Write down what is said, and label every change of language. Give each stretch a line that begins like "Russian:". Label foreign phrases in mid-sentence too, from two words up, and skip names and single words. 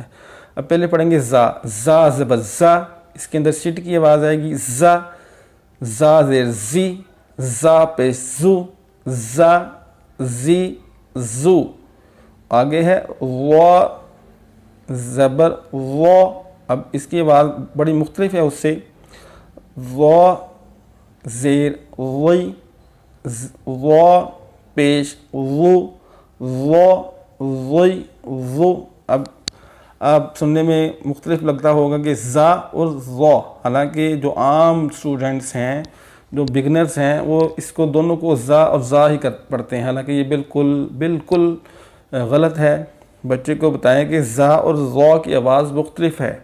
Urdu: اب پہلے پڑھیں گے زا، زا زبر زا، اس کے اندر سٹ کی آواز آئے گی، زا، زا زیر زی، زا پیش زو، زا زی زو۔ آگے ہے و زبر و، اب اس کی آواز بڑی مختلف ہے اس سے، و زیر وی، و پیش و، و وی و۔ اب سننے میں مختلف لگتا ہوگا کہ زا اور ضو، حالانکہ جو عام اسٹوڈنٹس ہیں، جو بگنرز ہیں، وہ اس کو دونوں کو زا اور زا ہی پڑھتے ہیں، حالانکہ یہ بالکل غلط ہے۔ بچے کو بتائیں کہ زا اور ضو کی آواز مختلف ہے۔